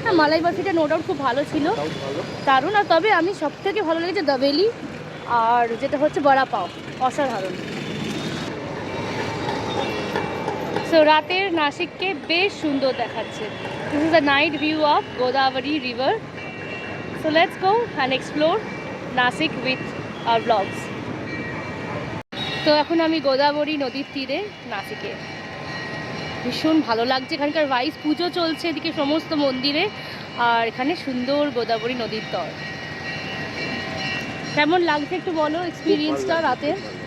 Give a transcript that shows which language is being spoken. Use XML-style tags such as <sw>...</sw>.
<bn>হ্যাঁ মালাই বরফিটা no doubt খুব ভালো ছিল, দারুণ। আর তবে আমি সব থেকে ভালো লেগেছে দাবেলি, আর যেটা হচ্ছে বড়া পাও, অসাধারণ। সো রাতের নাসিককে বেশ সুন্দর দেখাচ্ছে।</bn> <en>This is the night view of Godavari river. So let's go and explore Nasik with our vlogs.</en> <bn>তো এখন আমি গোদাবরী নদীর তীরে নাসিকে, ভীষণ ভালো লাগছে। এখানকার ভাইস পুজো চলছে এদিকে সমস্ত মন্দিরে, আর এখানে সুন্দর গোদাবরী নদীর তর। কেমন লাগছে একটু বলো এক্সপিরিয়েন্সটা রাতের?</bn>